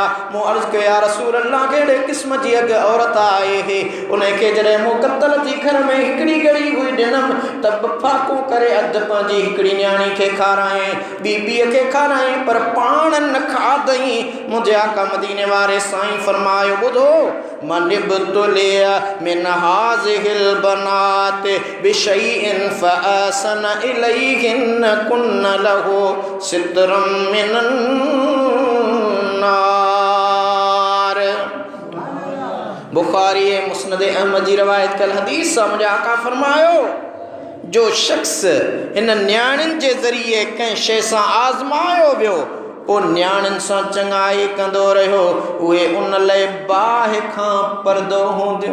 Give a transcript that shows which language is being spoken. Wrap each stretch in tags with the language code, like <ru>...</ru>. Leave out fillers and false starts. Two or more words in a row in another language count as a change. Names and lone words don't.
<sd>मूं अर्ज़ु कयो</sd> <ar>يا رسول الله</ar> <sd>कहिड़े क़िस्म जी अॻु औरत आहे हे। उनखे जॾहिं मूं कत्तल जी घर में हिकिड़ी घड़ी हुई ॾिनमि त फाको करे अधु पंहिंजी हिकिड़ी न्याणी खे खारायईं, ॿीअ खे खारायईं पर पाण न खाधई। मुंहिंजे आका मदीने वारे साईं फरमायो ॿुधो</sd> <ar>من ابتلي من هذه البنات بشيء فأحسن إليهن كن له سترا من النار.</ar> <sd>बुखारी मुस्नद अहमद जी रवायत कल हदीस मुंहिंजे आका फरमायो जो शख्स इन न्याणियुनि जे ज़रिए कंहिं शइ सां आज़मायो वियो पोइ न्याणियुनि सां चङाई कंदो रहियो, उहे उन लाइ बाहि खां परदो हूंदियूं।</sd>